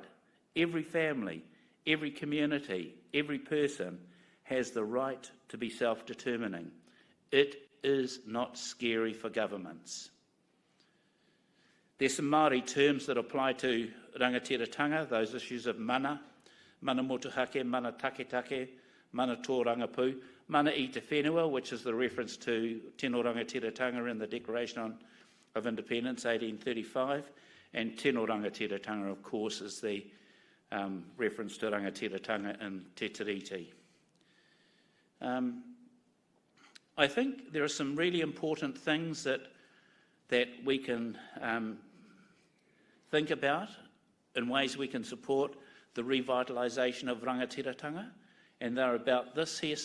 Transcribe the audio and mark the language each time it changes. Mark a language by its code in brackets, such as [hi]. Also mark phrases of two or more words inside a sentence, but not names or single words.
[en] Every family, every community, every person has the right to be self-determining. It is not scary for governments. There's some Māori terms that apply to rangatiratanga, those issues of [mi] mana motuhake, mana taketake, mana tō rangapu, mana i te whenua, [en] which is the reference to [mi] tino rangatiratanga [en] in the Declaration of Independence, 1835, and [mi] tino rangatiratanga, [en] of course, is the reference to Rangitiratanga and Te Tiriti. I think there are some really important things that we can think about in ways we can support the revitalisation of Rangitiratanga, and they're about this here.